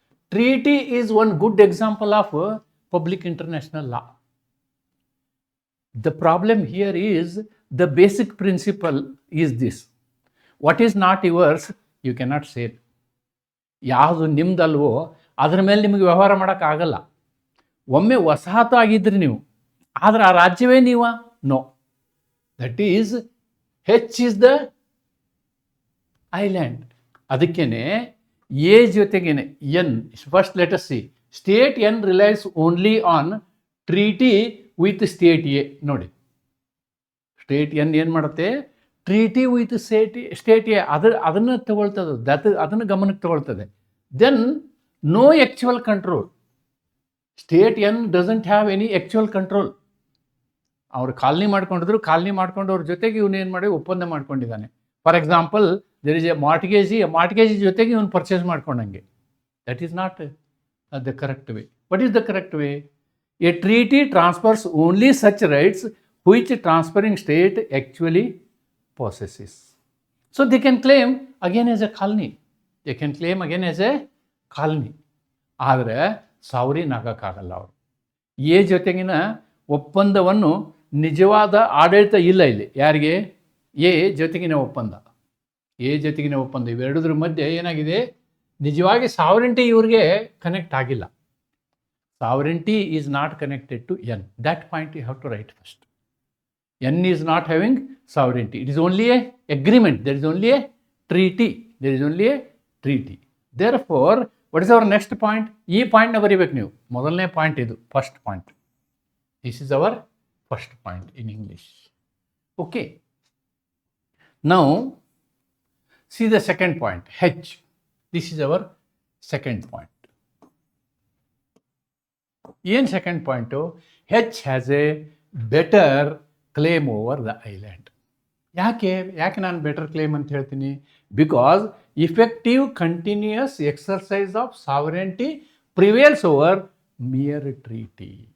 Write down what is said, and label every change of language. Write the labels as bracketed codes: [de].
[en] Treaty is one good example of public international law. The problem here is, the basic principle is this: what is not yours, you cannot say. [kn] ಯಾವುದು ನಿಮ್ದಲ್ವೋ ಅದ್ರ ಮೇಲೆ ನಿಮಗೆ ವ್ಯವಹಾರ ಮಾಡೋಕ್ಕಾಗಲ್ಲ. ಒಮ್ಮೆ ವಸಾಹತು ಆಗಿದ್ರಿ ನೀವು, ಆದರೆ ಆ ರಾಜ್ಯವೇ ನೀವ? No. [en] That is H is the island. [kn] ಅದಕ್ಕೇನೆ ಎ ಜೊತೆಗೇನೆ N. [en] First let us see, state N relies only on treaty with state A. [kn] ನೋಡಿ, ಸ್ಟೇಟ್ ಎನ್ ಏನು ಮಾಡುತ್ತೆ? [en] treaty with state A [kn] ಅದನ್ನು ತಗೊಳ್ತದೆ, ಅದನ್ನು ಗಮನಕ್ಕೆ ತಗೊಳ್ತದೆ. [en] Then no actual control. State N doesn't have any actual control. [kn] ಅವರು colony ಮಾಡ್ಕೊಂಡವ್ರ ಜೊತೆಗೆ ಇವನೇನು ಮಾಡಿ ಒಪ್ಪಂದ ಮಾಡ್ಕೊಂಡಿದ್ದಾನೆ. [en] for example, there is a mortgagee [kn] ಜೊತೆಗೆ ಇವನು [en] purchase [kn] ಮಾಡ್ಕೊಂಡಂಗೆ. [en] That is not the correct way. What is the correct way? A treaty transfers only such rights which transferring state actually possesses. So they can claim again as a colony. They can claim again as a colony. [kn] ಆದರೆ sovereign ಆಗೋಕ್ಕಾಗಲ್ಲ ಅವರು. A ಜೊತೆಗಿನ ಒಪ್ಪಂದವನ್ನು ನಿಜವಾದ ಆಡಳಿತ ಇಲ್ಲ ಇಲ್ಲಿ. ಯಾರಿಗೆ? A ಜೊತೆಗಿನ ಒಪ್ಪಂದ. ಎ ಜೊತೆಗಿನ ಒಪ್ಪಂದ ಇವೆರಡರ ಮಧ್ಯೆ ಏನಾಗಿದೆ? ನಿಜವಾಗಿ ಸಾವರಿಂಟಿ ಇವ್ರಿಗೆ ಕನೆಕ್ಟ್ ಆಗಿಲ್ಲ. [en] Sovereignty is not connected to N. That point you have to write first. N is not having sovereignty. It is only a agreement. There is only a treaty. There is only a treaty. Therefore, what is our next point? E point na [kn] ಬರಿಬೇಕು ನೀವು. ಮೊದಲನೇ point ಇದು, [en] First point. This is our first point in English. Okay. Now, see the second point, H. This is our second point. [kn] ಏನು second point? [en] H has a better claim over the island. [kn] ಯಾಕೆ ನಾನು better claim ಅಂತ ಹೇಳ್ತೀನಿ? [en] Because effective continuous exercise of sovereignty prevails over mere treaty.